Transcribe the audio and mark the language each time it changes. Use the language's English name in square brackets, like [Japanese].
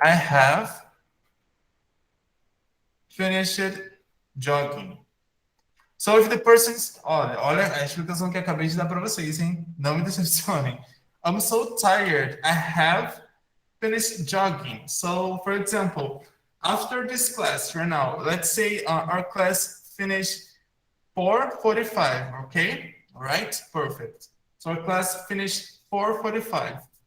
[English] I have finished jogging. So if the person's... [Portuguese] Olha a explicação que eu acabei de dar para vocês, hein? Não me decepcionem. [English] I'm so tired. I have finished jogging. So, for example, after this class right now, let's say our class finished 4:45, okay? All right, perfect. So our class finished 4:45.